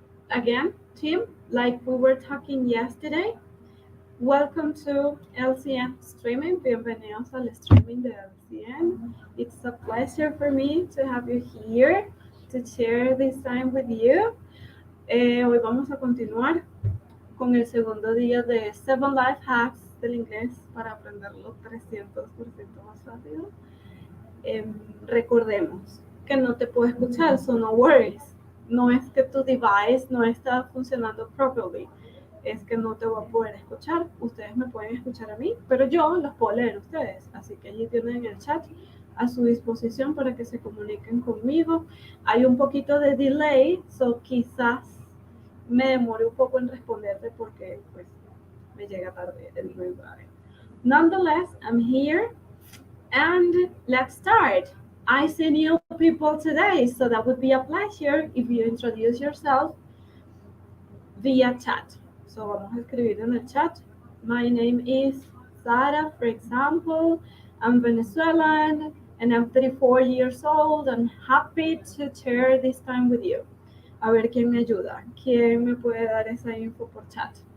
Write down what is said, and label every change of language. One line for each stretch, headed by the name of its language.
English: Again, team, like we were talking yesterday, welcome to LCN Streaming.
Spanish: Bienvenidos al streaming de LCN.
English: It's a pleasure for me to have you here to share this time with you.
Spanish: Hoy vamos a continuar con el segundo día de 7 Life Hacks del inglés para aprenderlo 300% más rápido. Recordemos que no te puedo escuchar,
English: so no worries.
Spanish: No es que tu device no está funcionando properly, es que no te voy a poder escuchar. Ustedes me pueden escuchar a mí, pero yo los puedo leer a ustedes. Así que allí tienen el chat a su disposición para que se comuniquen conmigo. Hay un poquito de delay, so quizás me demore un poco en responderte porque pues me llega tarde el mensaje.
English: Nonetheless, I'm here and let's start. I see new people today, so that would be a pleasure if you introduce yourself via chat.
Spanish: So vamos a escribir en el chat.
English: My name is Sara, for example. I'm Venezuelan and I'm 34 years old. I'm happy to share this time with you.
Spanish: A ver quién me ayuda. ¿Quién me puede dar esa info por chat?